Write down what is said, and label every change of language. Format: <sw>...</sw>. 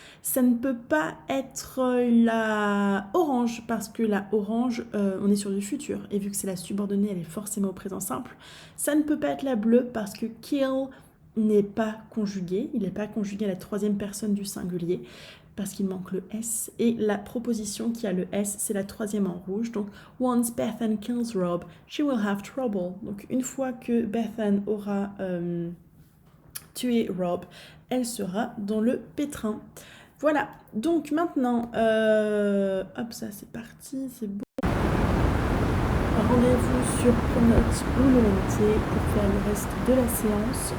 <fr>Ça ne peut pas être la orange, parce que la orange, on est sur du futur. Et vu que c'est la subordonnée, elle est forcément au présent simple. Ça ne peut pas être la bleue, parce que kill, n'est pas conjugué. Il n'est pas conjugué à la troisième personne du singulier parce qu'il manque le S. Et la proposition qui a le S, c'est la troisième en rouge. Donc,</fr> <en>once Bethan kills Rob, she will have trouble.</en> <fr>Donc, une fois que Bethan aura tué Rob, elle sera dans le pétrin. Voilà. Donc, maintenant, hop, ça c'est parti, c'est bon. Rendez-vous sur Pronote ou le LMT pour faire le reste de la séance.</fr>